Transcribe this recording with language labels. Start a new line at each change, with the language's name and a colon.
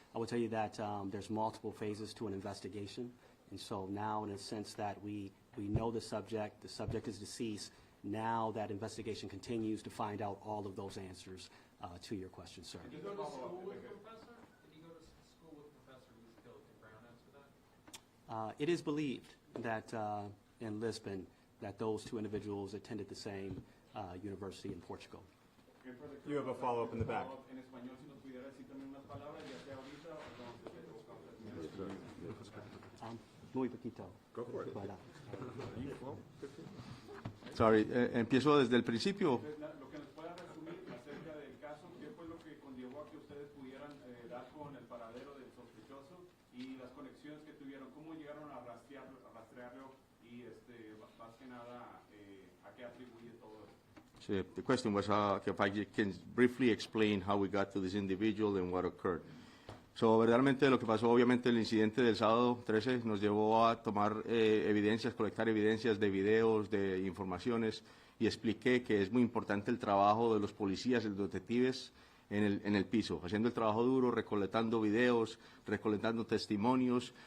English: I will tell you that there's multiple phases to an investigation, and so now, in a sense that we know the subject is deceased, now that investigation continues to find out all of those answers to your question, sir. Did he go to school with the professor? Did he go to school with the professor who was killed? Can Brown answer that? It is believed that in Lisbon, that those two individuals attended the same university in Portugal. You have a follow-up in the back.
Spanish: En español, si nos pudiera decir también unas palabras, ya sea ahorita o cuando se Muy poquito.
English: Go for it. But,
Spanish: Sorry, empiezo desde el principio. Lo que nos pueda resumir acerca del caso, ¿qué fue lo que conllevó a que ustedes pudieran dar con el paradero del sospechoso y las conexiones que tuvieron? ¿Cómo llegaron a rastrearlo y más que nada a qué atribuye todo esto?
English: So the question was if I can briefly explain how we got to this individual and what occurred.
Spanish: So, verdaderamente lo que pasó, obviamente el incidente del sábado 13 nos llevó a tomar evidencias, colectar evidencias de videos, de informaciones, y expliqué que es muy importante el trabajo de los policías y los detectives en el piso, haciendo el trabajo duro, recolectando videos, recolectando testimonios.